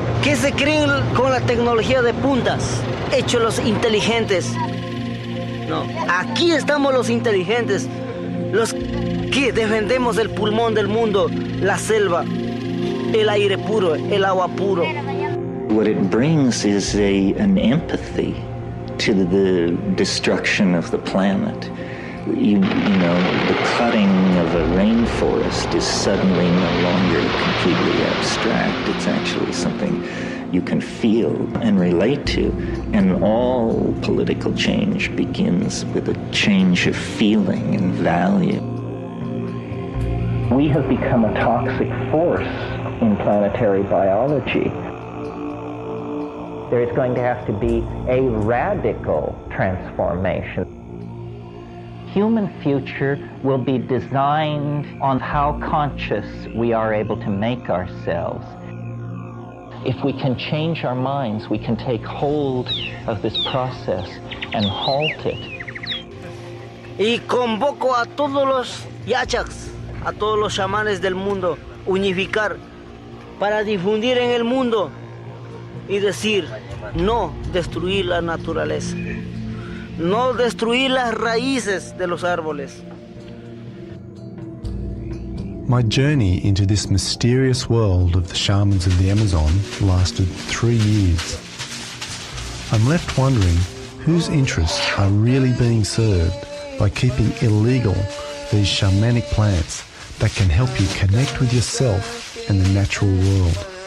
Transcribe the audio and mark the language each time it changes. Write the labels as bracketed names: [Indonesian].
[Spanish] ¿Qué se creen con la tecnología de puntas? Hechos los inteligentes. No, aquí estamos los inteligentes, los que defendemos el pulmón del mundo, la selva, el aire puro, el agua puro. [English] What it brings is an empathy to the destruction of the planet. You know, the cutting of a rainforest is suddenly no longer completely abstract. It's actually something you can feel and relate to. And all political change begins with a change of feeling and value. We have become a toxic force in planetary biology. There is going to have to be a radical transformation. Human future will be designed on how conscious we are able to make ourselves. If we can change our minds, we can take hold of this process and halt it. [Spanish] Y convoco a todos los yachaks, a todos los chamanes del mundo, unificar para difundir en el mundo y decir, no destruir la naturaleza, no destruir las raíces de los árboles. [English] My journey into this mysterious world of the shamans of the Amazon lasted 3 years. I'm left wondering whose interests are really being served by keeping illegal these shamanic plants that can help you connect with yourself and the natural world.